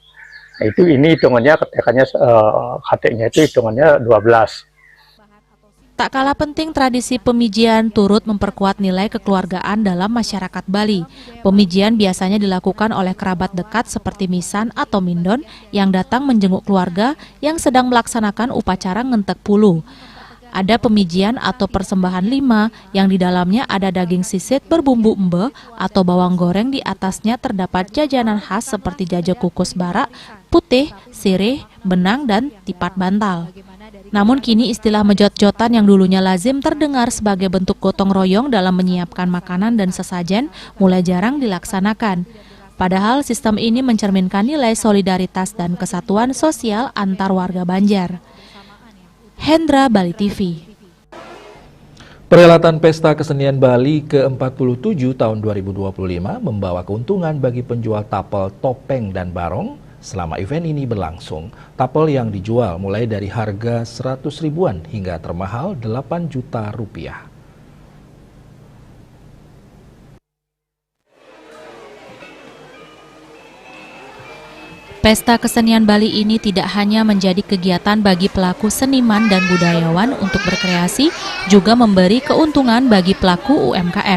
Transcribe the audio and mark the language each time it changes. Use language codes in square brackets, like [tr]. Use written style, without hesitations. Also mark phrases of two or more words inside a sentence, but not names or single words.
[id] Nah, itu ini hitungannya kateknya itu hitungannya 12. Tak kalah penting, tradisi pemijian turut memperkuat nilai kekeluargaan dalam masyarakat Bali. Pemijian biasanya dilakukan oleh kerabat dekat seperti misan atau mindon yang datang menjenguk keluarga yang sedang melaksanakan upacara ngentek pulu. Ada pemijian atau persembahan 5 yang di dalamnya ada daging sisit berbumbu embe atau bawang goreng, di atasnya terdapat jajanan khas seperti jaja kukus bara, putih, sirih, benang, dan tipat bantal. Namun kini istilah mejot-jotan yang dulunya lazim terdengar sebagai bentuk gotong royong dalam menyiapkan makanan dan sesajen mulai jarang dilaksanakan. Padahal sistem ini mencerminkan nilai solidaritas dan kesatuan sosial antar warga Banjar. Hendra, Bali TV. Perhelatan Pesta Kesenian Bali ke-47 tahun 2025 membawa keuntungan bagi penjual tapel, topeng, dan barong selama event ini berlangsung. Tapel yang dijual mulai dari harga 100 ribuan hingga termahal 8 juta rupiah. Pesta Kesenian Bali ini tidak hanya menjadi kegiatan bagi pelaku seniman dan budayawan untuk berkreasi, juga memberi keuntungan bagi pelaku UMKM.